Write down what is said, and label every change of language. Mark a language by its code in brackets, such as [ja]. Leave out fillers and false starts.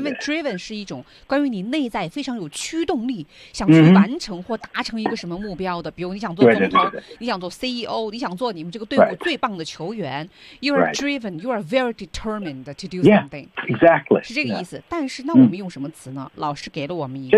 [zh] 因为 driven 是一种关于你内在非常有驱动力想去完成或达成一个什么目标的、比如你想做总统对对对对你想做 CEO, 你想做你们这个队伍最棒的球员。 [en] Right. You are driven, you are very determined to do something. Yeah, exactly. [zh] 是这个意思、 [en] yeah. [zh] 但是那我们用什么词呢、老师给了我们一个